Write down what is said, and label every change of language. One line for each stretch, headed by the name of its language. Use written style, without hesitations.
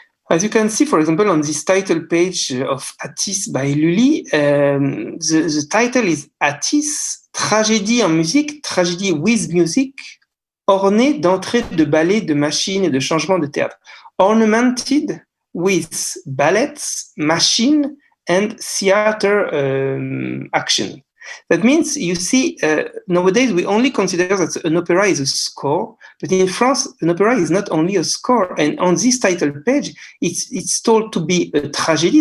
English: As you can see, for example, on this title page of Atis by Lully, the title is Atis,
French: Tragédie en musique,
English: tragedy with music,
French: ornés d'entrées de ballets, de machines et de changements de théâtre.
English: Ornamented with ballets, machine, and theater action. That means, you see, nowadays we only consider that an opera is a score, but in France, an opera is not only a score. And on this title page, it's told to be a tragedy.